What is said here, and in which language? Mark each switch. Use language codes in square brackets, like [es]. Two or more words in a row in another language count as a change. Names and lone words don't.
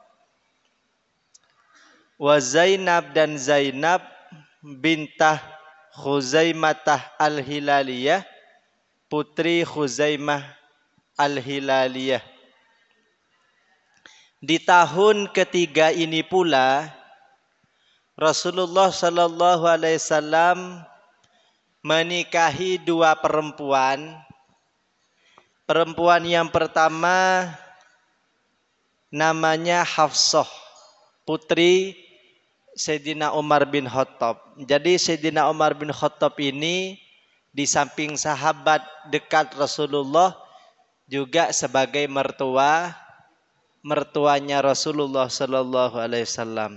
[id] Wa Zainab, dan Zainab bintah Khuzaimatah al-Hilaliyah, putri Khuzaimah al-Hilaliyah. Di tahun ketiga ini pula Rasulullah [ar] صلى الله عليه وسلم [id] menikahi dua perempuan. Perempuan yang pertama namanya Hafsah, putri Sayyidina Umar bin Khattab. Jadi Sayyidina Umar bin Khattab ini di samping sahabat dekat Rasulullah, juga sebagai mertuanya Rasulullah [ar] صلى الله عليه وسلم.